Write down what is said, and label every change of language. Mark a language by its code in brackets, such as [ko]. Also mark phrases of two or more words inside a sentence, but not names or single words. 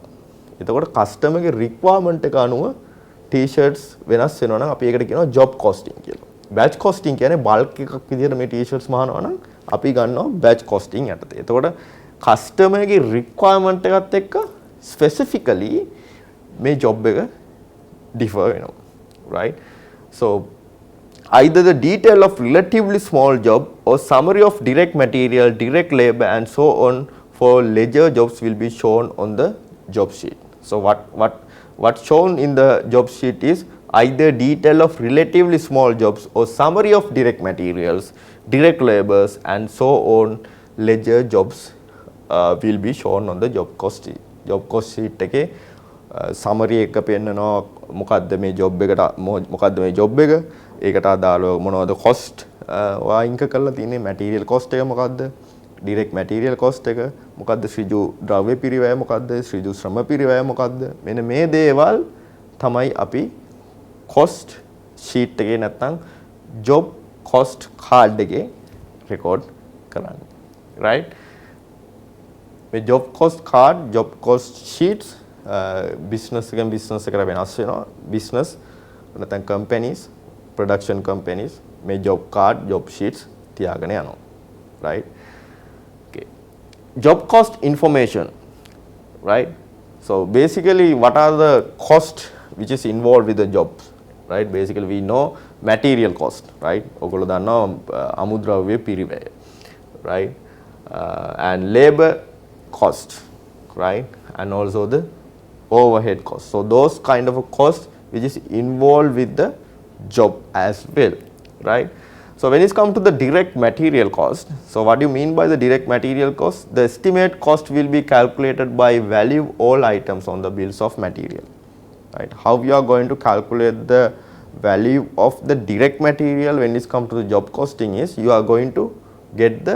[si] එතකොට කස්ටමර්ගේ රික්වයර්මන්ට් එක අනුව ටී-ෂර්ට්ස් වෙනස් වෙනවා නම් අපි ඒකට කියනවා [en] job costing [si] කියලා. [en] batch costing [si] කියන්නේ බල්ක් එකක් විදිහට මේ ටී-ෂර්ට්ස් මහනවා නම් අපි ගන්නවා [en] batch costing [si] යටතේ. එතකොට කස්ටමර්ගේ රික්වයර්මන්ට් එකත් එක්ක ස්පෙસિෆිකලි මේ job එක differ වෙනවා, right? [en] So either the detail of relatively small job or summary of direct material, direct labor and so on for ledger jobs will be shown on the job sheet. So what's shown in the job sheet is either detail of relatively small jobs or summary of direct materials, direct labors and so on ledger jobs will be shown on the job cost sheet. Job cost sheet [si] එකේ summary එක පෙන්නනවා මොකද්ද මේ job එකට මොකද්ද මේ job එක ඒකට අදාළව මොනවද cost ඔයා ඉන්ක කරලා තියෙන්නේ [en] material cost [si] එක මොකද්ද [en] direct material cost [si] එක මොකද්ද ඍජු ද්‍රව්‍ය පිරිවැය මොකද්ද ඍජු ශ්‍රම පිරිවැය මොකද්ද මෙන්න මේ දේවල් තමයි අපි [en] cost sheet [si] එකේ නැත්නම් [en] job cost card [si] එකේ record කරන්නේ right [en] මේ job cost card job cost sheets business එකෙන් business [si] එකට වෙනස් වෙනවා [en] business නැත්නම් companies production companies may job card job sheets [si] තියාගෙන යනවා [en] right okay job cost information right so basically what are the cost which is involved with the jobs right basically we know material cost right [si] ඔයගොල්ලෝ දන්නවා අමුද්‍රව්‍ය පිරිවැය [en] right and labor cost right and also the overhead cost so those kind of a cost which is involved with the job as well right so when it comes to the direct material cost so what do you mean by the direct material cost the estimate cost will be calculated by value all items on the bills of material right how we are going to calculate the value of the direct material when it comes to the job costing is you are going to get